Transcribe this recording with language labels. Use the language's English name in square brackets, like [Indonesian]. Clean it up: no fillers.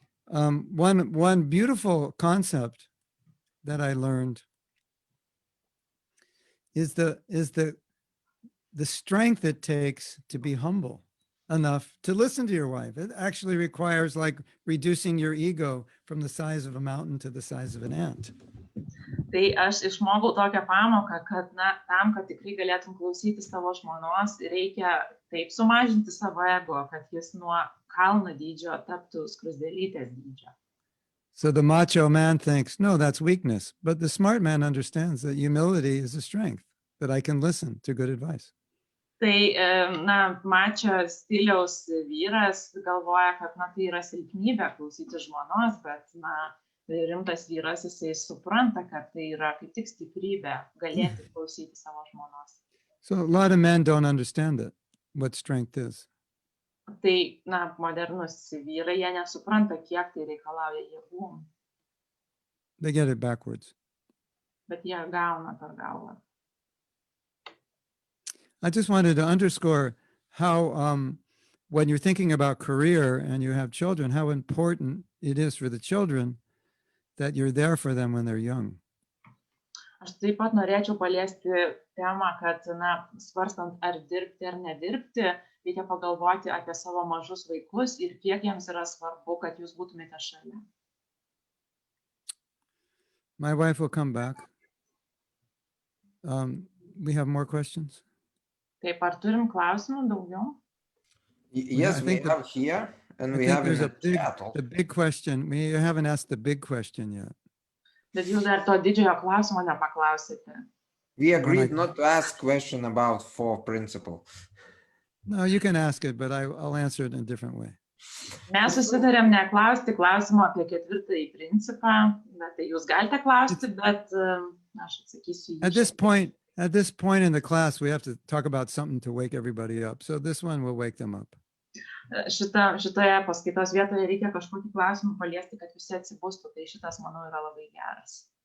[English] One beautiful concept that I learned is the strength it takes to be humble. enough to listen to your wife. It actually requires like reducing your ego from the size of a mountain to the size of an ant. [Lithuanian] Tai aš išmokau tokią pamoką, kad tam, kad tikrai galėtum klausyti savo žmonos, reikia taip sumažinti savo ego, kad jis nuo kalno dydžio taptų skruzdėlytės dydžio. [English] So the macho man thinks, no, that's weakness. But the smart man understands that humility is a strength, that I can listen to good advice. [Lithuanian] Tai, mačio stiliaus vyras galvoja, kad, tai yra silpnybė klausyti žmonos, bet, rimtas vyras, jisai supranta, kad tai yra kaip tik stiprybė galėti klausyti savo žmonos. [English] So a lot of men don't understand it, what strength is. [Lithuanian] Tai, modernus vyrai, jie nesupranta, kiek tai reikalauja jėgų. [English] They get it backwards. [Lithuanian] Bet jie gauna per galvą. [English] I just wanted to underscore how, when you're thinking about career and you have children, how important it is for the children that you're there for them when they're young. [Lithuanian] Aš taip pat norėčiau paliesti temą, kad, svarstant ar dirbti ar nedirbti, reikia pagalvoti apie savo mažus vaikus ir kiek jiems yra svarbu, kad jūs būtumėte šalia. [English] My wife will come back. We have more questions? [Lithuanian] Taip, ar turim klausimų daugiau? [English] Yes, we have here, and we have in the chat. The big question. We haven't asked the big question yet. [Lithuanian] Bet jūs dar to didžiojo klausimo nepaklausėte. [English] We agreed not to ask question about four principle. No, you can ask it, but I'll answer it in a different way. [Lithuanian] Mes susitarėm neklausti klausimo apie ketvirtąjį principą, bet tai jūs galite klausti, bet aš atsakysiu. [English] At this point in the class, we have to talk about something to wake everybody up. So this one will wake them up. [Lithuanian] Šitoje paskaitos vietoje reikia kažkokį klausimą paliesti, kad visi atsibustų. Tai šitas, manau, yra labai geras.